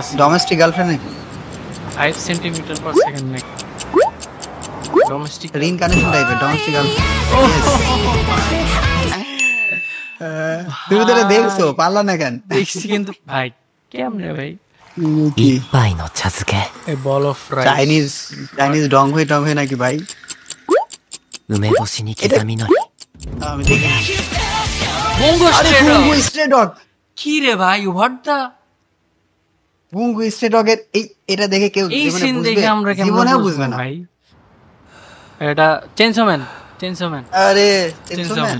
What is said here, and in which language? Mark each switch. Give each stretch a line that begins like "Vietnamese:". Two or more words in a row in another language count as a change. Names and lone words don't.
Bangla: ডোমেস্টিক গার্লফ্রেন্ড 5 সেন্টিমিটার পার সেকেন্ড নেক ডোমেস্টিক রিইনকার্নেশন টাইপের ডোমেস্টিক গার্লফ্রেন্ড তুমি তো এটা দেখছো পারলা না কেন দেখছি কিন্তু ভাই কেমনে ভাই কি
Japanese: 一杯の茶漬け
English: a ball of rice
Bangla: চাইনিজ ডং হয়ে নাকি ভাই
Japanese: 梅干しに刻みのり
Bangla: আমি দেখি বঙ্গো আরে স্ট্রেট বুঙ্গু স্ট্রে ডগ কি রে ভাই
English: what the
Bangla: বুঙ্গু স্ট্রে ডগের এটা দেখে কেউ এই জীবনে সিন বুঝবে দেখে আমরা কেমন জীবনেও বুঝবে না ভাই এটা চেনসোম্যান আরে চেনসোম্যান